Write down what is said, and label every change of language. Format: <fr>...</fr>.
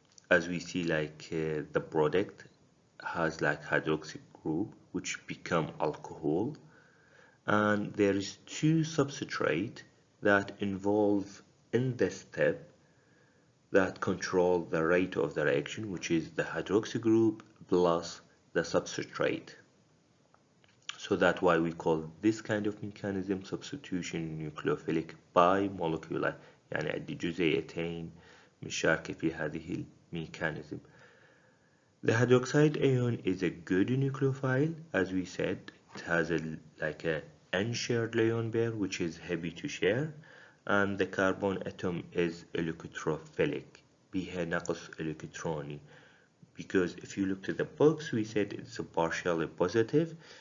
<en>As we see, like the product has like hydroxy group which become alcohol, and there is two substrate that involve in the step that control the rate of the reaction, which is the hydroxy group plus the substrate. So that's why we call this kind of mechanism substitution nucleophilic bimolecular.</en> <ar>يعني عندي جزيئتين مشاركة في هذه الميكانيزم.</ar> <en>The hydroxide ion is a good nucleophile. As we said, it has like a unshared lone pair which is happy to share, and the carbon atom is electrophilic.</en> <ar>بها نقص إلكتروني.</ar> <en>Because if you look to the box, we said it's a partially positive.</en>